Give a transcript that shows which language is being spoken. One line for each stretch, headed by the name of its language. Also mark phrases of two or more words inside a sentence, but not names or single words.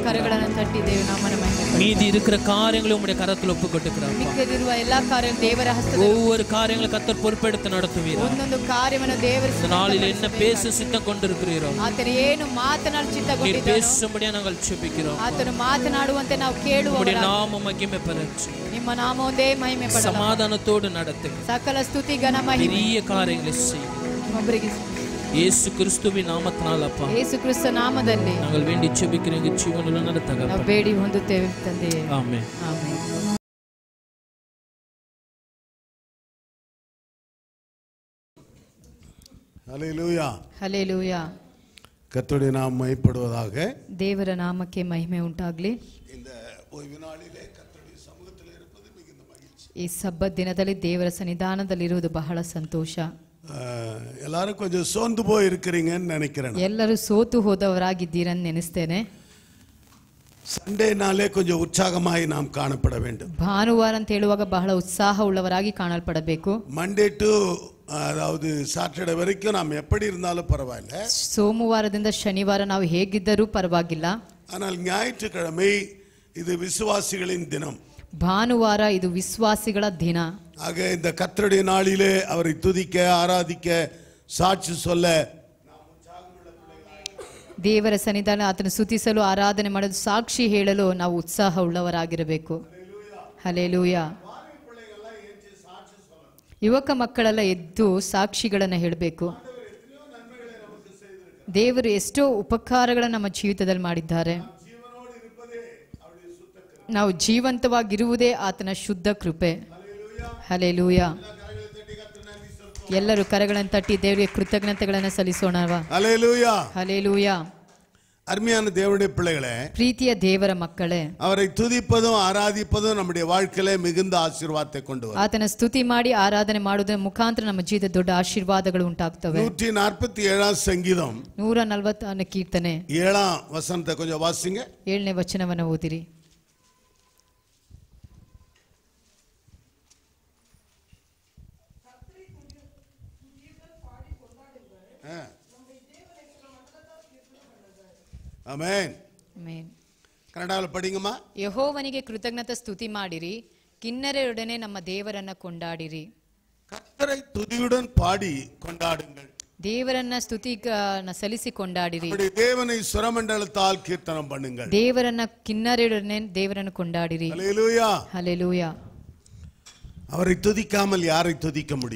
Kannada: கரಗಳನ್ನು ತಟ್ಟಿ ದೇವ ನಾಮನ ಮಹಿಮೆ.
Tamil: மீதி இருக்கிற காரியங்களை உம்முடைய கரத்தில் ஒப்புக்கொடுக்கிறோம்.
Kannada: ಮಿಕ್ಕಿರುವ ಎಲ್ಲಾ ಕಾರ್ಯಗಳು ದೇವರ ಹಸ್ತದಲ್ಲಿ.
Tamil: ஒவ்வொரு காரியங்களை கர்த்தர் பொறுப்பெடுத்து நடத்துவீர்.
Kannada: ಒಂದೊಂದು ಕಾರ್ಯವನ್ನು ದೇವರು
Tamil: இந்த நாளில் என்ன பேச சித்தம் கொண்டிருக்கிறீரோ
Kannada: ಆತನು ಏನು ಮಾತನಾಡಿ ಚಿತ್ತಗೊಂಡಿದ್ದಾನೋ
Tamil: பேசும்படியா நாங்கள் ஜெபிக்கிறோம்.
Kannada: ಆತನು ಮಾತನಾಡುವಂತೆ ನಾವು ಕೇಳುವವರಾಗಿ.
Tamil: உம்முடைய நாம மகிமை பெறட்டும்.
Kannada: ನಿಮ್ಮ ನಾಮ ಒಂದೇ ಮಹಿಮೆ ಪಡೆಯಲಿ.
Tamil: சமாதானத்தோடு நடத்துங்க.
Kannada: ಸಕಲ ಸ್ತುತಿ ಘನ ಮಹಿಮೆ
Tamil: பெரிய காரியங்களை செய்யுங்க.
Kannada: ಒಬ್ಬರಿಗೆ
Tamil: இயேசு கிறிஸ்துவின் நாமத்தினால் அப்பா
Kannada: ಯೇಸು ಕ್ರಿಸ್ತ ನಾಮದಲ್ಲಿ
Tamil: நாங்கள் வேண்டி ஜெபிக்கிறோம். ஜீவனுள்ள நடத்துங்க.
Kannada: ನಾವು ಬೇಡಿ ಹೊಂದುತ್ತೇವೆ ತಂದೆಯೇ.
Tamil: ஆமென்.
Kannada: ಆಮೆನ್.
Tamil: ஹல்லேலூயா.
Kannada: ಹಲ್ಲೆಲೂಯಾ.
Tamil: கர்த்தருடைய நாமம் மகிமைப்படுவதாக.
Kannada: ದೇವರ ನಾಮಕ್ಕೆ ಮಹಿಮೆ ಉಂಟಾಗಲಿ.
Tamil: இந்த ஓய்வு நாளிலே கர்த்தருடைய சமூகத்தில் இருப்பது மிகுந்த மகிழ்ச்சி.
Kannada: ಈ ಸಬ್ಬತ್ ದಿನದಲ್ಲಿ ದೇವರ ಸನ್ನಿಧಾನದಲ್ಲಿರುವುದು ಬಹಳ ಸಂತೋಷ.
Tamil: எல்லாரும் கொஞ்சம் சோர்ந்து போய் இருக்கிறீங்கன்னு நினைக்கிறேன்.
Kannada: ಎಲ್ಲರೂ ಸೋತು ಹೋದವರಾಗಿದ್ದೀರன்னு ನೆನೆಸ್ತೇನೆ.
Tamil: சண்டேனாலே கொஞ்சம் உற்சாகமாய் நாம் காணப்பட வேண்டும்.
Kannada: ಭಾನುವಾರ ಅಂತ ಹೇಳುವಾಗ ಬಹಳ ಉತ್ಸಾಹ ಉಳ್ಳವರಾಗಿ ಕಾಣಲ್ಪಡಬೇಕು.
English: Monday to
Tamil: அதாவது சாட்டர்டே வரைக்கும் நாம் எப்படி இருந்தாலும் பரவாயில்ல.
Kannada: ಸೋಮವಾರದಿಂದ ಶನಿವಾರ ನಾವು ಹೇಗಿದ್ದರೂ ಪರವಾಗಿಲ್ಲ.
Tamil: ஆனால் ஞாயிற்றுக்கிழமை இது விசுவாசிகளின் தினம்.
Kannada: ಭಾನುವಾರ ಇದು ವಿಶ್ವಾಸಿಗಳ ದಿನ.
Tamil: ஆக இந்த கர்த்தருடைய நாளிலே அவரை துதிக்க ஆராதிக்க சாட்சி சொல்ல
Kannada: ದೇವರ ಸನ್ನಿಧಾನ ಆತನ ಸ್ತುತಿಸಲು ಆರಾಧನೆ ಮಾಡಲು ಸಾಕ್ಷಿ ಹೇಳಲು ನಾವು ಉತ್ಸಾಹ ಉಳ್ಳವರಾಗಿರಬೇಕು. ಹಲ್ಲೆಲೂಯಾ. ಯುವಕ ಮಕ್ಕಳೆಲ್ಲ ಎದ್ದು ಸಾಕ್ಷಿಗಳನ್ನು ಹೇಳಬೇಕು. ದೇವರು ಎಷ್ಟೋ ಉಪಕಾರಗಳನ್ನು ನಮ್ಮ ಜೀವಿತದಲ್ಲಿ ಮಾಡಿದ್ದಾರೆ. ನಾವು ಜೀವಂತವಾಗಿರುವುದೇ ಆತನ ಶುದ್ಧ ಕೃಪೆ. ಹಲ್ಲೆಲೂಯಾ. ಎಲ್ಲರೂ ಕರಗಳನ್ನು ತಟ್ಟಿ ದೇವರಿಗೆ ಕೃತಜ್ಞತೆಗಳನ್ನು ಸಲ್ಲಿಸೋಣವಾ?
Tamil: அல்லேலூயா.
Kannada: ಹಲ್ಲೆಲೂಯಾ.
Tamil: அருமையான தேவனுடைய பிள்ளைகளே,
Kannada: ಪ್ರೀತಿಯ ದೇವರ ಮಕ್ಕಳೇ,
Tamil: அவரை துதிப்பதும் ஆராதிப்பதும் நம்முடைய வாழ்க்கையிலே மிகுந்த ஆசீர்வாதத்தை கொண்டு வரும்.
Kannada: ಆತನ ಸ್ತುತಿ ಮಾಡಿ ಆರಾಧನೆ ಮಾಡುವುದರ ಮುಖಾಂತರ ನಮ್ಮ ಜೀವಿತ ದೊಡ್ಡ ಆಶೀರ್ವಾದಗಳು ಉಂಟಾಗ್ತವೆ.
Tamil: 147 சங்கீதம்
Kannada: 140ನೇ ಕೀರ್ತನೆ
Tamil: 7 வசனத்தை கொஞ்சம் வாசிங்க.
Kannada: 7ನೇ ವಚನವನ್ನು ಓದಿರಿ.
Tamil: ஆமென்.
Kannada: ಆಮೆನ್.
Tamil: கன்னடாவில் படிங்கம்மா.
Kannada: ಯೆಹೋವನಿಗೆ ಕೃತಜ್ಞತಾ ಸ್ತುತಿ ಮಾಡಿರಿ, ಕಿನ್ನರರೊಡನೆ ನಮ್ಮ ದೇವರನ್ನ ಕೊಂಡಾಡಿರಿ.
Tamil: கர்த்தரை துதியுடன் பாடி கொண்டாடுங்கள்.
Kannada: ದೇವರನ್ನ ಸಲ್ಲಿಸಿ ಕೊಂಡಾಡಿರಿ.
Tamil: தேவனை சுரமண்டலத்தால் கீர்த்தனம் பண்ணுங்கள்.
Kannada: ದೇವರನ್ನ ಕಿನ್ನರರೊಡನೆ ದೇವರನ್ನು ಕೊಂಡಾಡಿರಿ.
Tamil: ஹல்லேலூயா.
Kannada: ಹಲ್ಲೆಲೂಯಾ.
Tamil: அவரை துதிக்காமல் யாரை துதிக்க முடியும்?